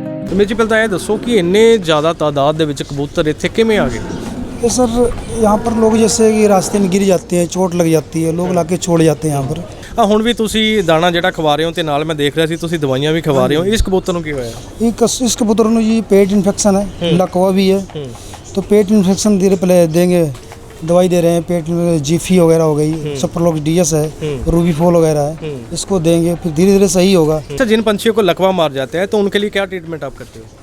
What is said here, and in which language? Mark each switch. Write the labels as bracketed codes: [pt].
[pa] ਰਮੇਸ਼ ਜੀ ਪਹਿਲਾਂ ਇਹ ਦੱਸੋ ਕਿ ਇੰਨੇ ਜ਼ਿਆਦਾ ਤਾਦਾਦ ਦੇ ਵਿੱਚ ਕਬੂਤਰ ਇੱਥੇ ਕਿਵੇਂ ਆ ਗਏ? [hi] तो सर यहाँ पर लोग जैसे कि रास्ते में गिर जाते हैं, चोट लग जाती है, लोग लाके छोड़ जाते हैं यहाँ पर। [pa] ਹੁਣ ਵੀ ਤੁਸੀਂ ਦਾਣਾ ਜਿਹੜਾ ਖਵਾ ਰਹੇ ਹੋ ਤੇ ਨਾਲ ਮੈਂ ਦੇਖ ਰਿਹਾ ਸੀ ਤੁਸੀਂ ਦਵਾਈਆਂ ਵੀ ਖਵਾ ਰਹੇ ਹੋ। ਇਸ ਕਬੂਤਰ ਨੂੰ ਕੀ ਹੋਇਆ? [hi] इस कबूतर में जी पेट इन्फेक्शन है, लकवा भी है, तो पेट इन्फेक्शन धीरे पहले देंगे, दवाई दे रहे हैं। पेट में जीफी वगैरह हो गई, सप्रलोक्स डीएस है, रूबीफोल वगैरह है, इसको देंगे, फिर धीरे धीरे सही होगा। अच्छा, जिन पंछियों को लकवा मार जाता है तो उनके लिए क्या ट्रीटमेंट आप करते हो?